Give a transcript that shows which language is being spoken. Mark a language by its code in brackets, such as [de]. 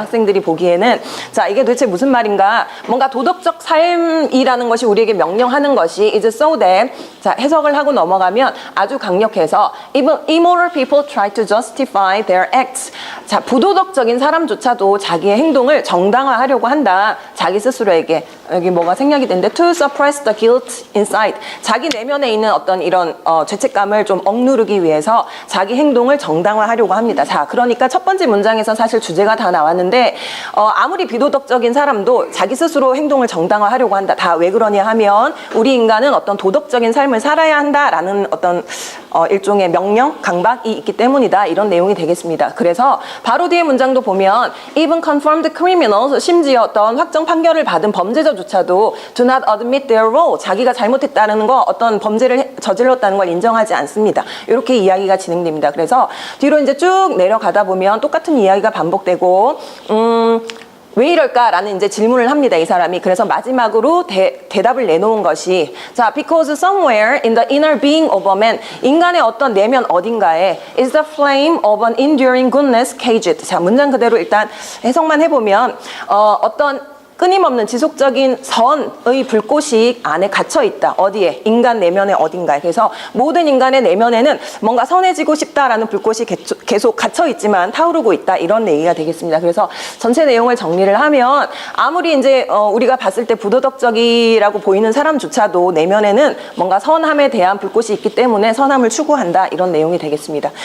[ko] 학생들이 보기에는. 자, 이게 도대체 무슨 말인가? 뭔가 도덕적 삶이라는 것이 우리에게 명령하는 것이 [en] is so that, [ko] 자, 해석을 하고 넘어가면 아주 강력해서 [en] even immoral people try to justify their acts. [ko] 자, 부도덕적인 사람조차도 자기의 행동을 정당화하려고 한다. 자기 스스로에게. 여기 뭐가 생략이 되는데 [en] to suppress the guilt inside. [ko] 자기 내면에 있는 어떤 이런 죄책감을 좀 억누르기 위해서 자기 행동을 정당화하려고 합니다. 자, 그러니까 첫 번째 문장에서 사실 주제가 다 나왔는데 아무리 비도덕적인 사람도 자기 스스로 행동을 정당화하려고 한다. 다 왜 그러냐 하면 우리 인간은 어떤 도덕적인 삶을 살아야 한다라는 어떤 일종의 명령, 강박이 있기 때문이다. 이런 내용이 되겠습니다. 그래서 바로 뒤에 문장도 보면 [en] even confirmed criminals, [ko] 심지어 어떤 확정 판결을 받은 범죄자조차도 [en] do not admit their role, [ko] 자기가 잘못했다는 거, 어떤 범죄를 저질렀다는 걸 인정하지 않습니다. 이렇게 이야기가 진행됩니다. 그래서 뒤로 이제 쭉 내려가다 보면 똑같은 이야기가 반복되고 왜 이럴까라는 이제 질문을 합니다, 이 사람이. 그래서 마지막으로 대답을 내놓은 것이, 자, [en] because somewhere in the inner being of a man, [ko] 인간의 어떤 내면 어딘가에 [en] is the flame of an enduring goodness caged. [ko] 자, 문장 그대로 일단 해석만 해보면 어떤 끊임없는 지속적인 선의 불꽃이 안에 갇혀있다. 어디에? 인간 내면의 어딘가에. 그래서 모든 인간의 내면에는 뭔가 선해지고 싶다라는 불꽃이 계속 갇혀있지만 타오르고 있다. 이런 얘기가 되겠습니다. 그래서 전체 내용을 정리를 하면 아무리 이제 우리가 봤을 때 부도덕적이라고 보이는 사람조차도 내면에는 뭔가 선함에 대한 불꽃이 있기 때문에 선함을 추구한다. 이런 내용이 되겠습니다.